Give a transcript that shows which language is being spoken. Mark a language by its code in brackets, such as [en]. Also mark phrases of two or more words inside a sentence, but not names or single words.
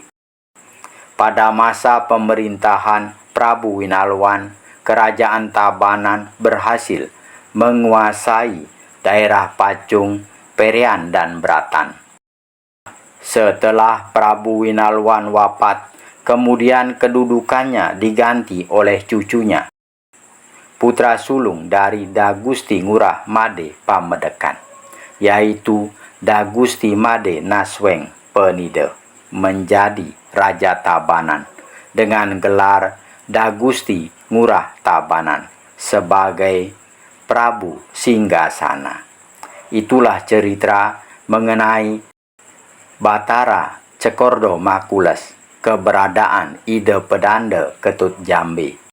[id] Pada masa pemerintahan Prabu Winalwan, kerajaan Tabanan berhasil menguasai daerah Pacung, Perian, dan Bratan. Setelah Prabu Winalwan wafat, kemudian kedudukannya diganti oleh cucunya, putra sulung dari Dagusti Ngurah Made Pamedekan, yaitu Dagusti Made Nasweng Penide, menjadi Raja Tabanan dengan gelar Dagusti Ngurah Tabanan sebagai Prabu Singgasana. Itulah cerita mengenai Batara Cekordo Makules, keberadaan Ide Pedanda Ketut Jambi.